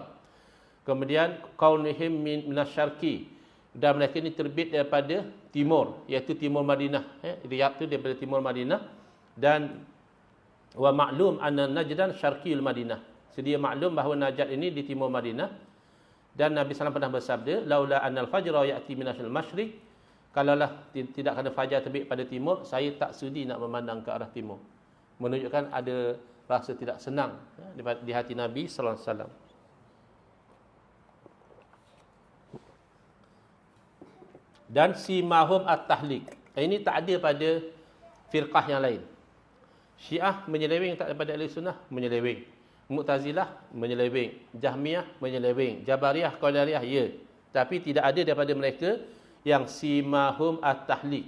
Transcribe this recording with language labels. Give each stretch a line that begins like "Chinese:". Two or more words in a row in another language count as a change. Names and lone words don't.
Malay: Kemudian
Arabic: كونهم من من الشرق,
Malay: dan mereka ni terbit daripada timur, iaitu timur Madinah, ya. Riyadh tu daripada timur Madinah. Dan
Arabic: ومعلوم أن نجدا شرقي المدينة.
Malay: Sedia maklum bahawa Najd ini di timur Madinah. Dan Nabi SAW pernah bersabda,
Arabic: لولا أن الفجر يأتي من المشرق,
Malay: kalaulah tidak ada fajar terbit pada timur, saya tak sudi nak memandang ke arah timur. Menunjukkan ada rasa tidak senang, ya, di hati Nabi sallallahu alaihi wasallam. Dan
Arabic: سيماهم التحليق.
Malay: Ini tak ada pada firqah yang lain. Syiah menyeleweng tak daripada ahli sunnah, menyeleweng. Mu'tazilah menyeleweng, Jahmiyah menyeleweng, Jabariyah, Qadariyah ya. Tapi tidak ada daripada mereka yang
Arabic: سيماهم التحليق.